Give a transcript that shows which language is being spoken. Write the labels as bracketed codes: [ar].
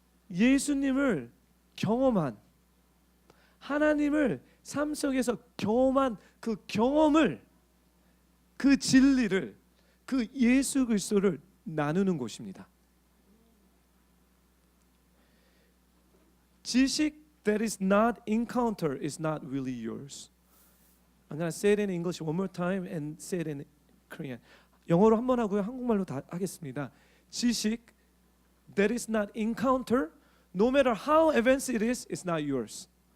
[ko] 예수님을 경험한, 하나님을 삶 속에서 경험한 그 경험을, 그 진리를, 그 예수 그리스도를 나누는 곳입니다. [en] 지식 that is not encounter is not really yours. I'm gonna say it in English one more time and say it in Korean. [ko] 영어로 한 번 하고요, 한국말로 다 하겠습니다. [en] 지식 that is not encounter, no matter how advanced it is, it's not yours.